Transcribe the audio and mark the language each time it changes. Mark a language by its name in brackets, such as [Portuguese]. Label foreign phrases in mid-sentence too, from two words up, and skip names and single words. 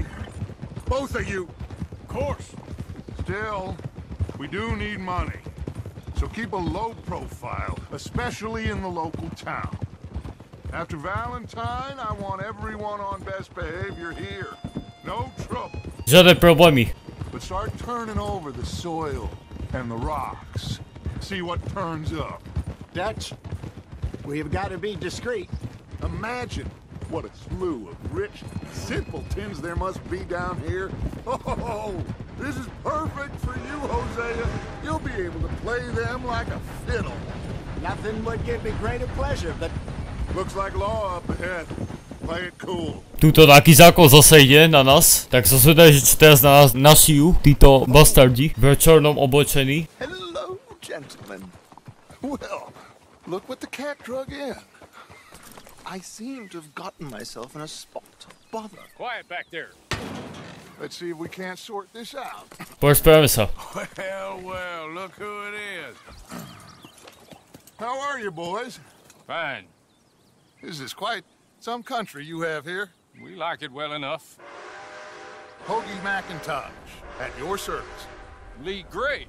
[English] Both of you. Of course. Still, we do need money. So keep a low profile, especially in the local town. After Valentine, I want everyone on best behavior here. No trouble. [Slovak] Žiadne problémy. [English] But start turning over the soil and the rocks. See what turns up. Dutch, we've got to be discreet. Imagine what a slew of rich simpletons there must be down here. Oh, this is perfect for you, Hosea. You'll be able to play them like a fiddle. Nothing would give me greater pleasure, but... Looks like law up ahead. Play it cool. [Slovak] Tuto taký zákon zase ide na nás, tak som zvedavý, že čo teraz na nás našijú títo bastardi v čornom oblečení. [English] Hello, gentlemen. Well, look what the cat drug in. I seem to have gotten myself in a spot of bother. Quiet back there. Let's see if we can't sort this out. [Slovak] Porozprávame sa. [English] Well, look who it is. How are you, boys? Fine. This is quite some country you have here. We like it well enough. Hoagie McIntosh, at your service. Lee Gray.